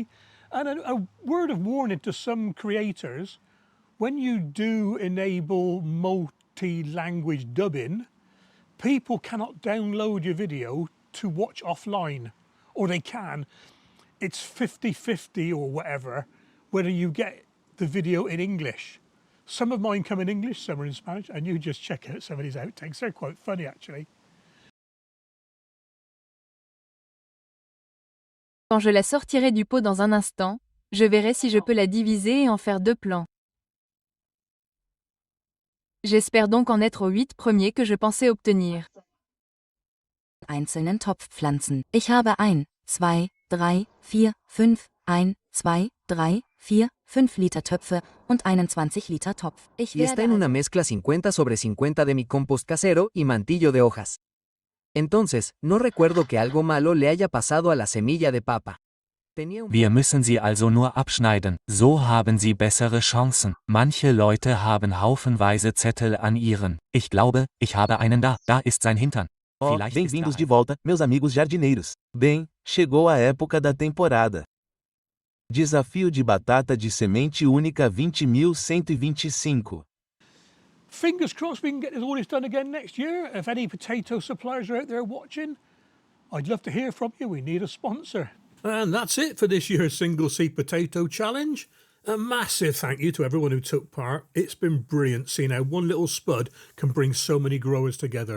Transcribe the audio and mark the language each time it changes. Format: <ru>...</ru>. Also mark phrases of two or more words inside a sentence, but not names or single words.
<en>And a word of warning to some creators, when you do enable multi-language dubbing, people cannot download your video to watch offline. Or they can. It's 50-50 or whatever, whether you get the video in English. Some of mine come in English, some are in Spanish, and you just check out some of these outtakes. They're quite funny, actually.</en> <fr>Quand je la sortirai du pot dans un instant, je verrai si je peux la diviser et en faire 2 plants. J'espère donc en être aux 8 premiers que je pensais obtenir.</fr> <de>Einzelnen Topfpflanzen. Ich habe 1, 2, 3, 4, 5, 1, 2, 3, 4, 5 Liter Töpfe und einen 20 Liter Topf.</de> <es>Y está en una mezcla 50 sobre 50 de mi compost casero y mantillo de hojas. Entonces, no recuerdo que algo malo le haya pasado a la semilla de papa.</es> <de>Wir müssen sie also nur abschneiden, so haben sie bessere Chancen. Manche Leute haben haufenweise Zettel an ihren. Ich glaube, ich habe einen da. Da ist sein Hintern.</de> <pt>Oh, bem-vindos de volta, meus amigos jardineiros. Bem, chegou a época da temporada. Desafio de batata de semente única 20.125.</pt> <en>Fingers crossed we can get all this done again next year. If any potato suppliers are out there watching, I'd love to hear from you. We need a sponsor. And that's it for this year's Single Seed Potato Challenge. A massive thank you to everyone who took part. It's been brilliant seeing how one little spud can bring so many growers together.</en>